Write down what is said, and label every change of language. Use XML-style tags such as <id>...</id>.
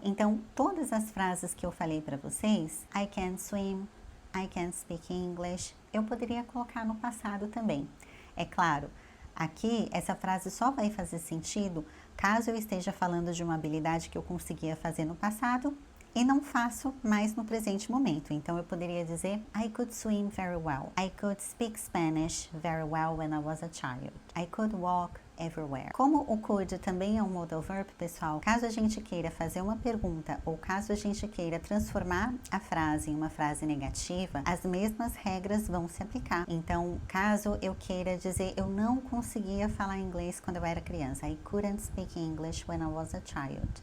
<pt>Então, todas as frases que eu falei para vocês,</pt> <en>I can't swim, I can't speak English,</en> <pt>eu poderia colocar no passado também. É claro, aqui essa frase só vai fazer sentido caso eu esteja falando de uma habilidade que eu conseguia fazer no passado e não faço mais no presente momento. Então eu poderia dizer</pt> <en>I could swim very well, I could speak Spanish very well when I was a child, I could walk everywhere.</en> <pt>Como o could também é um modal verb, pessoal, caso a gente queira fazer uma pergunta ou caso a gente queira transformar a frase em uma frase negativa, as mesmas regras vão se aplicar. Então, caso eu queira dizer eu não conseguia falar inglês quando eu era criança,</pt> <en>I couldn't speak English when I was a child.</en>